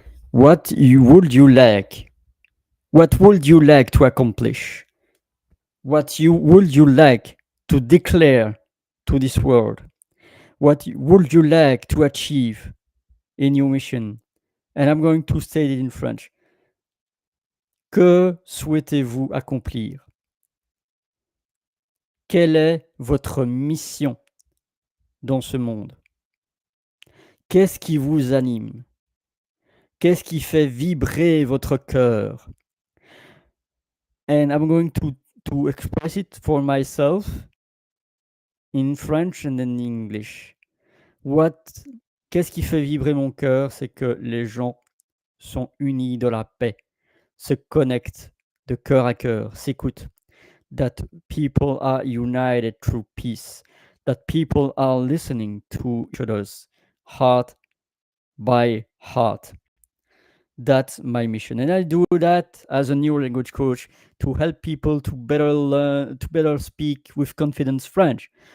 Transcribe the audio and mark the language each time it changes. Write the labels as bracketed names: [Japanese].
[English] What would you like? What would you like to accomplish? What would you like to declare to this world? What would you like to achieve in your mission? And I'm going to say it in French. [French] Que souhaitez-vous accomplir? Quelle est votre mission dans ce monde? Qu'est-ce qui vous anime? Qu'est-ce qui fait vibrer votre cœur? [English] And I'm going to express it for myself in French and in English. [French] Qu'est-ce qui fait vibrer mon cœur? C'est que les gens sont unis dans la paix, se connectent de cœur à cœur, s'écoutent. [English] That people are united through peace. That people are listening to each other's heart by heart. That's my mission, and I do that as a new language coach to help people to better learn, to better speak with confidence French.